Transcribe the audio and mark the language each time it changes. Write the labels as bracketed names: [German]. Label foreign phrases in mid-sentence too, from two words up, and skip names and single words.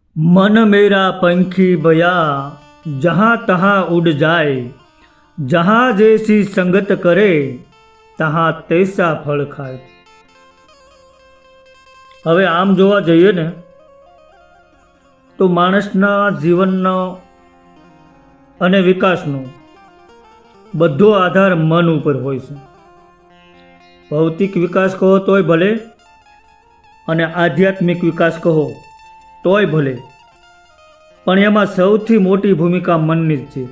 [Hindi] मन मेरा पंखी बया जहाँ तहाँ उड़ जाए, जहाँ जैसी संगत करे तहाँ तैसा फल खाए। [Gujarati] હવે આમ જોવા જઈએ ને તો માણસના જીવનનો અને વિકાસનો બધો આધાર મન ઉપર હોય છે। ભૌતિક વિકાસ કહો તોય ભલે અને આધ્યાત્મિક વિકાસ કહો તોય ભલે, પણ એમાં સૌથી મોટી ભૂમિકા મનની જ છે।